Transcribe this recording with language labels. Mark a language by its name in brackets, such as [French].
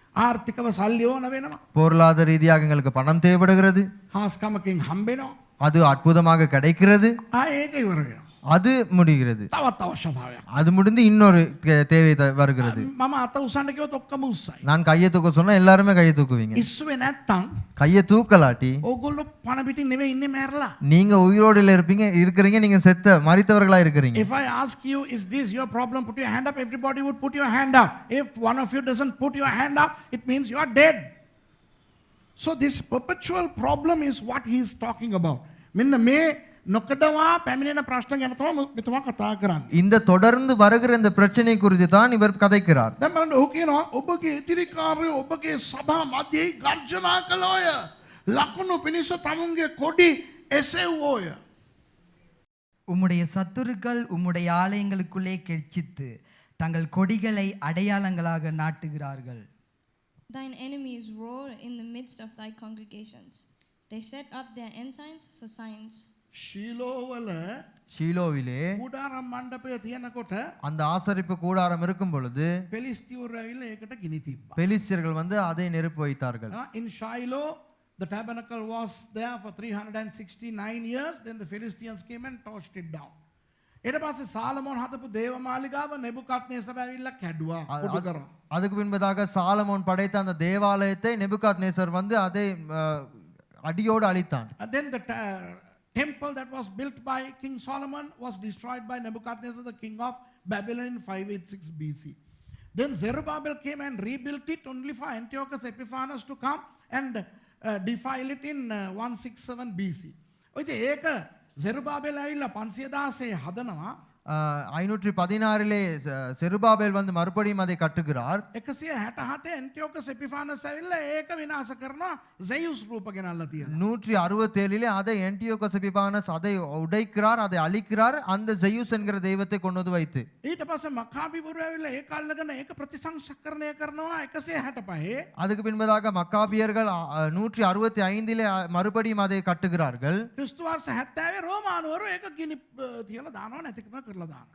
[Sinhala] ආර්ථිකව සල්ලි ඕන වෙනවා. [Tamil] பொருளாதார ரீதியாக எங்களுக்கு பணம் தேவைப்படுகிறது. [Sinhala] හාස්කමකින් හම්බෙනවා. [Tamil] அது அற்புதமாக கிடைக்கிறது. [Sinhala] ඒක ඉවර වෙනවා. [Tamil] அது முடிகிறது. [Sinhala] තවත් අවශ්‍යතාවයක්. [Tamil] அது முடிந்து இன்னொரு தேவை வருகிறது. [Sinhala] මම අත උස්සන්න කිව්වොත් ඔක්කොම උස්සයි. [Tamil] நான் கையை தூக்க சொன்னா எல்லாருமே கையை தூக்குவீங்க. [Sinhala] ඉස්සුවේ නැත්තම් [Tamil] கையை தூக்கலாட்டி [Sinhala] ඕගොල්ලෝ පණ පිටින් නෙවෙයි ඉන්නේ මැරලා. [Tamil] நீங்க உயிரோடு இருக்கிறீங்க, நீங்க செத்த மரித்தவர்களா இருக்கிறீங்க. [English] If I ask you, is this your problem? Put your hand up. Everybody would put your hand up. If one of you doesn't put your hand up, it means you are dead. So this perpetual problem is what he is talking about. [Sinhala] මෙන්න මේ නොකඩවා පැමිණෙන ප්‍රශ්න ගැන තමයි මෙතුමා කතා කරන්නේ. [Tamil] இந்த தொடர்ந்து வருகிற இந்த பிரச்சனை குறித்து தான் இவர் கதைக்கிறார். [Sinhala] දැන් බලන්න ඔහු කියනවා ඔබගේ එතිරිකාරයෝ ඔබගේ සභා මැදේ ගර්ජනා කළෝය. ලකුණු පිණිස තමුන්ගේ කොඩි එසෙව්වෝය. [Tamil] உம்முடைய சத்துருக்கள் உம்முடைய ஆலயங்களுக்குள்ளே கெர்ச்சித்து தங்கள் கொடிகளை அடையாளங்களாக நாட்டுகிறார்கள். [English] Thine enemies roar in the midst of thy congregations. They set up their ensigns for signs. [Sinhala] ශීලෝවල [Tamil] ஷீலோவிலே [Sinhala] කුඩාරම් මණ්ඩපය තියෙනකොට [Tamil] அந்த ஆசரிப்பு கூடாரம் இருக்கும் பொழுது [Sinhala] පෙලිස්තිවරු ඇවිල්ලා ඒකට ගිනි තිබ්බා. [Tamil] பெலிஸ்தியர்கள் வந்து அதை நெருப்பு வைத்தார்கள். [English] In Shiloh, the tabernacle was there for 369 years. Then the Philistines came and torched it down. [Sinhala] ඊට පස්සේ සාලමෝන් හදපු දේවමාලිගාව නෙබුකද්නේසර ඇවිල්ලා කැඩුවා. කුඩු කරා. [Tamil] அதுக்கு பின்பதாக சாலமோன் படைத்த அந்த தேவாலயத்தை நெபுகாத்நேசர் வந்து அதை அடியோடு அழித்தான். [English] And then the temple that was built by King Solomon was destroyed by Nebuchadnezzar, the king of Babylon, in 586 BC. Then Zerubbabel came and rebuilt it only for Antiochus Epiphanes to come and defile it in 167 BC. [Sinhala] ඔයිද ඒක Zerubbabel ඇවිල්ලා 516 හදනවා. [Tamil] 516லே செருபாபேல் வந்து மறுபடியும் அதை கட்டுகிறார். [Sinhala] 167 Antiochus Epiphanes ඇවිල්ලා ඒක විනාශ කරනවා. Zeus රූප ගෙනල්ලා තියෙනවා. [Tamil] 167லே அதை ஆன்டியோகஸ் எபிபானஸ் அதை உடைக்கிறார், அதை அழிக்கிறார், அந்த ஜெயூஸ் என்கிற தெய்வத்தை கொண்டு வந்து வைத்து. [Sinhala] ඊට පස්සේ මකාබිවරු ඇවිල්ලා ඒක අල්ලගෙන ඒක ප්‍රතිසංස්කරණය කරනවා 165. [Tamil] அதுக்கு பின்பதாக மக்காபியர்கள் 165லே மறுபடியும் அதை கட்டுகிறார்கள். [Sinhala] ක්‍රිස්තු වර්ෂ 70 රෝමානුවරු ඒක ගිනි තියලා දානවා නැතිකම කරලා දානවා.